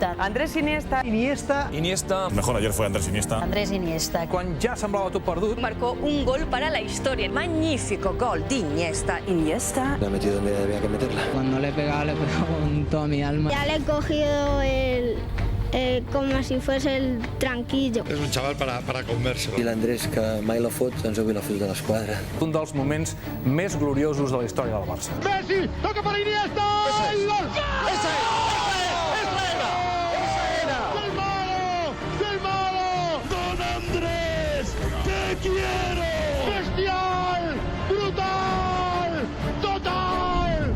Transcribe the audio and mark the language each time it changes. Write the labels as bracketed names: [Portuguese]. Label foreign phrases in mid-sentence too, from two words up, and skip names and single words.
[Spanish] Andrés Iniesta. Iniesta. Mejor ayer fue Andrés Iniesta. Andrés Iniesta. [Catalan] Quan ja semblava tot perdut, [Spanish] Marcó un gol para la historia. Magnífico gol de Iniesta. Iniesta. La ha metido donde había que meterla. Cuando le he pegado con toda mi alma. Ya le he cogido como si fuese el tranquillo. [Catalan] És un xaval [Spanish] para comérselo. [Catalan] I l'Andrés, que mai la fot, doncs avui la fot de l'esquadra. un dels moments més gloriosos de la història del Barça. Messi, toca per Iniesta! [Spanish] ¡Y gol! ¡Ese era! ¡Del malo! ¡Del malo! ¡Don Andrés! ¡Te quiero! ¡Bestial! ¡Brutal! ¡Total!